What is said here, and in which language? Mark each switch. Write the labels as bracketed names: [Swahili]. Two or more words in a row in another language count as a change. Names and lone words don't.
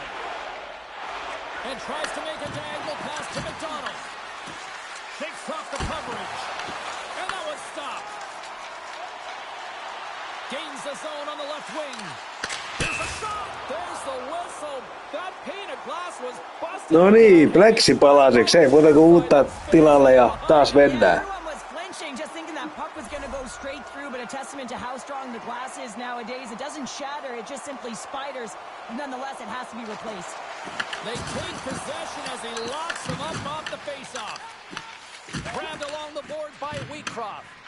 [English] And tries to make a diagonal pass to McDonald. Shakes off the coverage. And that was stopped. Gains the zone on the left wing. There's a shot. There's the whistle. That pane of glass was busted. [Finnish] No niin, pleksi palasiksi. Ei muuta kuin uutta tilalle ja taas mennään. [English] Everyone was flinching, just thinking that puck was going to go straight through, but a testament to how strong the glass is nowadays. It doesn't shatter, it just simply spiders. Nonetheless, it has to be replaced. They take possession as he locks him up off the faceoff. Grabbed along the board by Wheatcroft.